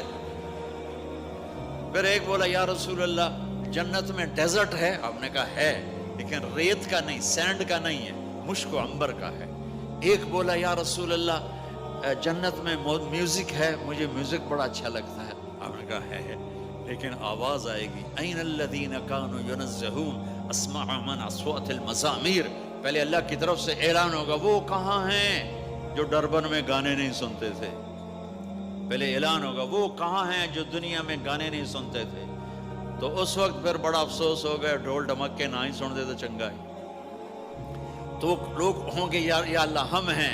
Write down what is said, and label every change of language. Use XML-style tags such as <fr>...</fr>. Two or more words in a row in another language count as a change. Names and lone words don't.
<ur>پھر ایک بولا,</ur> <ar>یا رسول اللہ</ar> <ur>جنت میں ڈیزرٹ ہے؟ آپ نے کہا ہے, لیکن ریت کا نہیں, سینڈ کا نہیں ہے, مشک و عنبر کا ہے. ایک بولا,</ur> <ar>یا رسول اللہ</ar> <ur>جنت میں میوزک ہے؟ مجھے میوزک بڑا اچھا لگتا ہے. آپ نے کہا ہے, لیکن آواز آئے گی,</ur> <ar>این الذین کانوا ینزہون اسمع من اصوات المزامیر.</ar> <ur>پہلے اللہ کی طرف سے اعلان ہوگا, وہ کہاں ہیں جو ڈربن میں گانے نہیں سنتے تھے؟ پہلے اعلان ہوگا, وہ کہاں ہیں جو دنیا میں گانے نہیں سنتے تھے؟ تو اس وقت پھر بڑا افسوس ہوگا,</ur> <pa>ڈھول ڈھمک کے نہ ہی سن دے تو چنگا ہے.</pa> <ur>تو لوگ ہوں گے,</ur> <ar>یا اللہ</ar> <ur>ہم ہیں.</ur>